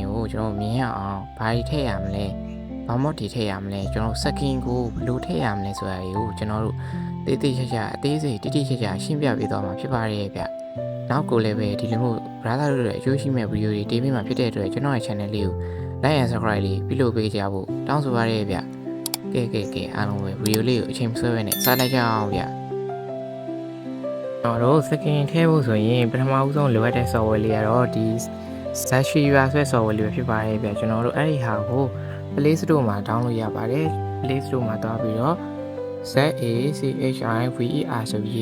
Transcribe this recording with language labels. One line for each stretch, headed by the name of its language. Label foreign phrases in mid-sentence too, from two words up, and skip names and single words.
Burmese: ကိုကျွန်တော်မြင်ရအောင်ဘာတွေထည့်ရမလဲဘာမို့ဒီထည့်ရမလဲကျွန်တော်စကင်ကိုဘယ်လိုထည့်ရမလဲဆိုတာတွေကိုကျွန်တော်တို့တေးသေးချာချာအသေးစိတ်တိတိကျကျရှင်းပြပေးသွားမှာဖြစ်ပါတယ်ဗျနောက်ကိုလည်းပဲဒီလိုမျိုး brother တို့ရဲ့အကျိုးရှိမဲ့ဗီဒီယိုတွေတင်ပေးမှာဖြစ်တဲ့အတွက်ကျွန်တော်ရဲ့ channel လေးကို
English: like and subscribe
Burmese: လေးပြုလုပ်ပေးကြဖို့တောင်းဆိုပါရစေဗျကဲအားလုံးပဲဗီဒီယိုလေးကိုအချိန်မဆွဲဘဲနဲ့စလိုက်ကြအောင်ဗျ ကျွန်တော်တို့စကင်ထည့်ဖို့ဆိုရင်ပထမဦးဆုံးလိုအပ်တဲ့ software လေးကတော့ဒီ Zashiva ဆိုတဲ့ software လေးပဲဖြစ်ပါတယ်ဗျကျွန်တော်တို့အဲ့ဒီဟာကို Play Store မှာ download ရပါတယ် Play Store မှာသွားပြီးတော့ ZACHIVER ဆိုပြီး